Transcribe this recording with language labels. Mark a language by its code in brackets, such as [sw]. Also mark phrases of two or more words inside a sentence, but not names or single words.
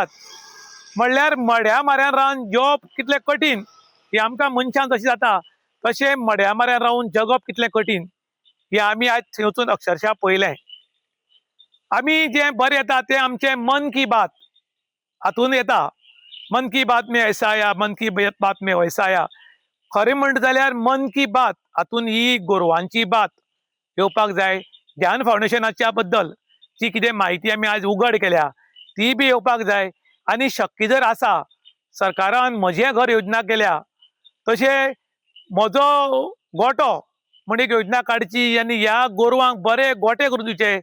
[kok] म्हणल्यार मड्या माऱ्यान रावन जेवप कितलें कठीण हें आमकां मनशान जशें जाता तशें मड्या माऱ्यान रावन जगप कितलें कठीण हें आमी आयज थंय वचून अक्षरशः पळयलें. आमी जें बरें येता तें आमचें मन की बात हातून येता. [hi] मन की बात में ऐसा आया, मन की बात में वैसा आया. [kok] खरें म्हणटा जाल्यार मन की बात हातून ही गोरवांची बात येवपाक जाय. ध्यान फावंडेशनाच्या बद्दल जी कितें म्हायती आमी आयज उघड केल्या ती बी येवपाक जाय. आनी शक्य जर आसा सरकारान म्हजें घर योजना केल्या तशें म्हजो गोठो म्हण एक योजना काडची आनी ह्या गोरवांक बरे गोठे करून दिवचे.